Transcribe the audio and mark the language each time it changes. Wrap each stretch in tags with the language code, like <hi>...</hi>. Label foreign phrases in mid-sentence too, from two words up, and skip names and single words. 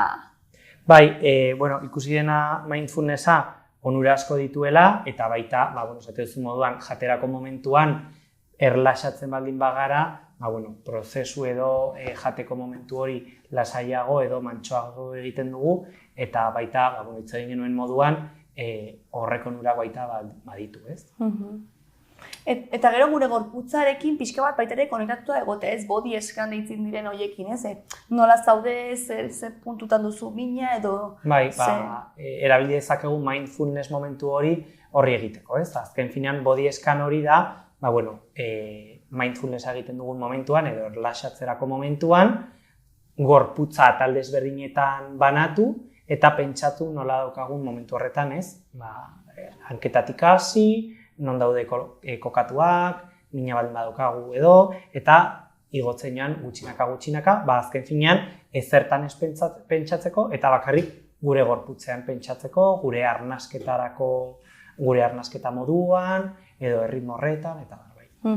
<eu>Bai, ikusi dena mindfulnessa onura asko dituela, eta baita, esate duzu moduan, jaterako momentuan erlaxatzen baldin bagara, prozesu edo jateko momentu hori lasaiago edo mantsoago egiten dugu, eta baita, hitz egin genuen moduan, horrek onura baita baditu, ez? Eta gero gure gorputzarekin pixka bat baita ere konektatua egotea, ez?</eu> <en>Body scan</en> <eu>deitzen diren horiekin, ez? Nola zaude, ze puntutan duzu mina edo... Bai, erabili dezakegu mindfulness momentu hori horri egiteko, ez? Azken finean</eu> <en>body scan</en> <eu>hori da, mindfulnessa egiten dugun momentuan edo erlaxatzerako momentuan, gorputza talde ezberdinetan banatu eta pentsatu nola daukagun momentu horretan, ez? Hanketatik hasi, non daude kokatuak, mina baldin badaukagu edo, eta igotzen joan gutxinaka, azken finean ezertan ez pentsatzeko eta bakarrik gure gorputzean pentsatzeko, gure arnasketa moduan, edo erritmo horretan, eta bai.</eu>